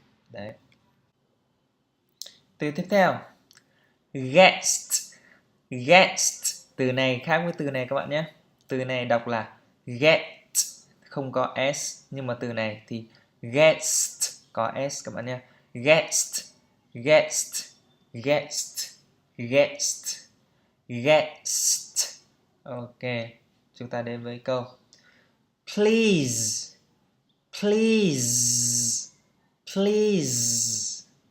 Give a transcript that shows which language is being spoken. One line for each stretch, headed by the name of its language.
Vietnamese: Đấy. Từ tiếp theo.
English: Guest. Guest.
Vietnamese: Từ này khác với từ này các bạn nhé. Từ này đọc là get, không có s, nhưng mà từ này thì guest có s các bạn nhé.
English: Guest, guest, guest, guest, guest.
Vietnamese: Ok, chúng ta đến với câu
English: please, please, please.